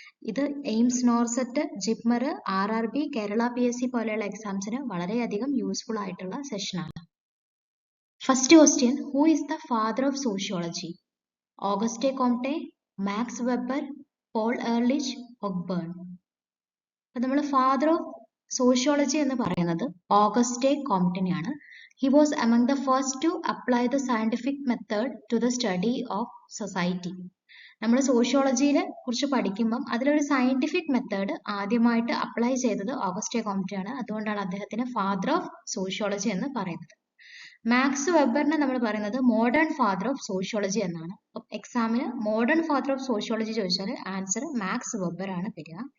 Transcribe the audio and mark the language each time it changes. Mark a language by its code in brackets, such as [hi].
[ml] ഇത് AIIMS, NORCET, JIPMER, RRB, Kerala PSC പോലെയുള്ള എക്സാംസിന് വളരെയധികം യൂസ്ഫുൾ ആയിട്ടുള്ള സെഷനാണ്. [en] First question, who is the father of sociology? Auguste Comte, Max Weber, Paul Ehrlich, Ogburn. [ml] അപ്പം നമ്മൾ ഫാദർ ഓഫ് സോഷ്യോളജി എന്ന് പറയുന്നത് ഓഗസ്റ്റെ കോംപ്റ്റനെയാണ്. [en] He was among the first to apply the scientific method to the study of society. [ml] നമ്മൾ സോഷ്യോളജിയെ കുറിച്ച് പഠിക്കുമ്പം അതിലൊരു scientific method ആദ്യമായിട്ട് apply ചെയ്തത് ഓഗസ്റ്റെ കോംറ്റെ ആണ്. അതുകൊണ്ടാണ് അദ്ദേഹത്തിന് ഫാദർ ഓഫ് സോഷ്യോളജി എന്ന് പറയുന്നത്. മാക്സ് വെബറിനെ നമ്മൾ പറയുന്നത് മോഡേൺ ഫാദർ ഓഫ് സോഷ്യോളജി എന്നാണ്. എക്സാമിന് മോഡേൺ ഫാദർ ഓഫ് സോഷ്യോളജി ചോദിച്ചാൽ ആൻസർ മാക്സ് വെബർ ആണ് വരിക.